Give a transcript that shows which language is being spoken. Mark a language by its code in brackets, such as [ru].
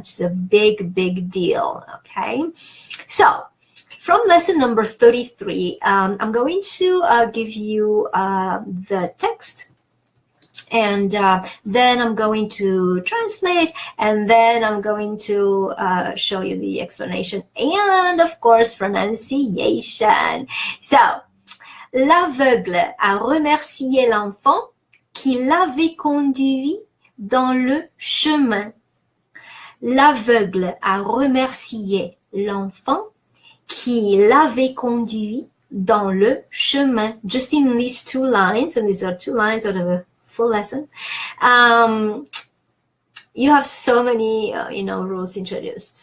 [en] It's a big, big deal. Okay. So from lesson number 33, I'm going to give you the text, and then I'm going to translate, and then I'm going to show you the explanation and, of course, pronunciation. [fr] So, l'aveugle a remercié l'enfant qui l'avait conduit dans le chemin. L'aveugle a remercié l'enfant qui l'avait conduit dans le chemin. [en] Just in these 2 lines, and these are 2 lines out of a full lesson, you have so many, rules introduced.